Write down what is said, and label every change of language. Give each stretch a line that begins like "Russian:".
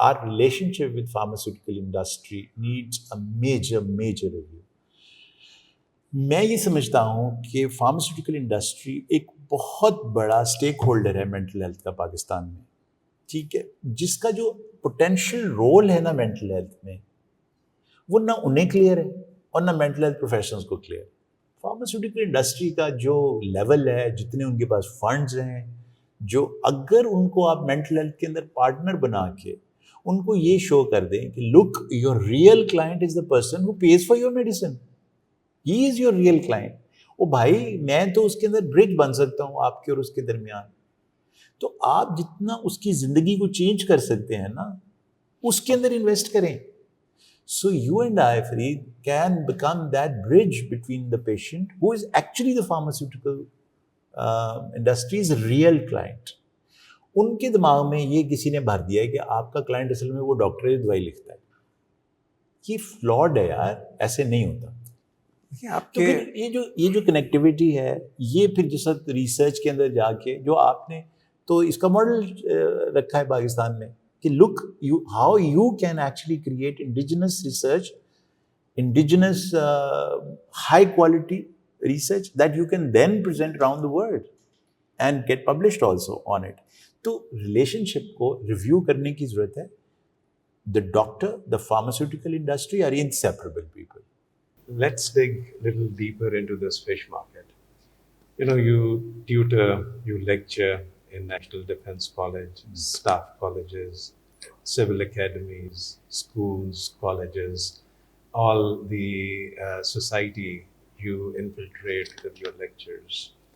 English: Our relationship with pharmaceutical industry needs a major review.
Urdu: میں یہ سمجھتا ہوں کہ فارماسیوٹیکل انڈسٹری ایک بہت بڑا اسٹیک ہولڈر ہے مینٹل ہیلتھ کا پاکستان میں, ٹھیک ہے, جس کا جو پوٹینشیل رول ہے نا مینٹل ہیلتھ میں, وہ نہ انہیں کلیئر ہے اور نہ مینٹل ہیلتھ پروفیشنلز کو کلیئر. فارماسیوٹیکل انڈسٹری کا جو لیول ہے, جتنے ان کے پاس فنڈز ہیں, جو اگر ان کو آپ مینٹل ہیلتھ کے اندر پارٹنر بنا کے ان کو یہ شو کر دیں کہ
English: look, your real client
Urdu: is the person ہو Ps for your medicine, he is your real client. او بھائی, میں تو اس کے اندر برج بن سکتا ہوں آپ کے اور اس کے درمیان. تو آپ جتنا اس کی زندگی کو چینج کر سکتے ہیں نا, اس کے اندر انویسٹ کریں.
English: So you and I, Farid, can become that bridge between the patient who is actually the pharmaceutical industries real client.
Urdu: ان کے دماغ میں یہ کسی نے بھر دیا ہے کہ آپ کا کلائنٹ اصل میں وہ ڈاکٹر ہے دوائی لکھتا ہے. یہ فلاڈ ہے یار, ایسے نہیں ہوتا. آپ تو کے پھر یہ جو کنیکٹیوٹی ہے, یہ پھر جس وقت ریسرچ کے اندر جا کے جو آپ نے تو اس کا ماڈل رکھا ہے پاکستان میں کہ
English: Look how you can actually create indigenous research, indigenous high quality research that you can then present around the world and get published also on it.
Urdu: تو ریلیشن شپ کو ریویو کرنے کی ضرورت ہے.
English: The doctor, the pharmaceutical industry are inseparable people. Let's dig a little deeper into this fish market. You tutor, you lecture in National Defence College, staff colleges, civil academies, schools, colleges, all the society you infiltrate with your lectures.